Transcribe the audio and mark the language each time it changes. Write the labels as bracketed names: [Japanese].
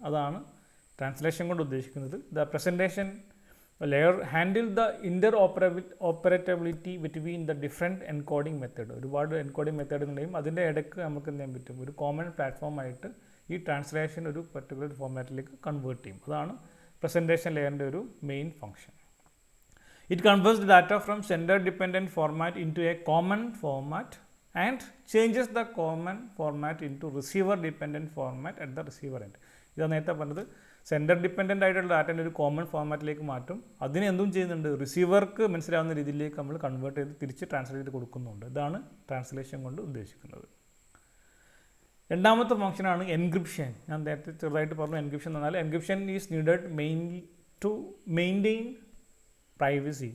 [Malayalam] അതാണ് ട്രാൻസ്ലേഷൻ കൊണ്ട് ഉദ്ദേശിക്കുന്നത്. [English] The presentation layer handle the operability between the different encoding method. [Malayalam] ഒരുപാട് എൻകോഡിങ് മെത്തേഡുകളുടെയും അതിൻ്റെ ഇടയ്ക്ക് നമുക്ക് എന്ത് ചെയ്യാൻ പറ്റും, ഒരു കോമൺ പ്ലാറ്റ്ഫോമായിട്ട് ഈ ട്രാൻസ്ലേഷൻ ഒരു പർട്ടിക്കുലർ ഫോർമാറ്റിലേക്ക് കൺവേർട്ട് ചെയ്യും. അതാണ് പ്രസൻറ്റേഷൻ ലെയറിൻ്റെ ഒരു main function. [English] It converts the data from sender dependent format into a common format and changes the common format into receiver dependent format at the receiver end. [Malayalam] ഇതാണ് നേരത്തെ പറഞ്ഞത്. Sender dependent ആയിട്ടുള്ള ഡാറ്റേൻ്റെ ഒരു common ഫോർമാറ്റിലേക്ക് മാറ്റും. അതിനെ എന്തും ചെയ്യുന്നുണ്ട്, റിസീവർക്ക് മനസ്സിലാവുന്ന രീതിയിലേക്ക് നമ്മൾ കൺവേർട്ട് ചെയ്ത് തിരിച്ച് ട്രാൻസ്ലേറ്റ് ചെയ്ത് കൊടുക്കുന്നുണ്ട്. ഇതാണ് ട്രാൻസ്ലേഷൻ കൊണ്ട് ഉദ്ദേശിക്കുന്നത്. രണ്ടാമത്തെ ഫംഗ്ഷനാണ് എൻക്രിപ്ഷൻ. ഞാൻ നേരത്തെ ചെറുതായിട്ട് പറഞ്ഞു. എൻക്രിപ്ഷൻ എന്ന് പറഞ്ഞാൽ [English] Encryption is needed mainly to maintain privacy.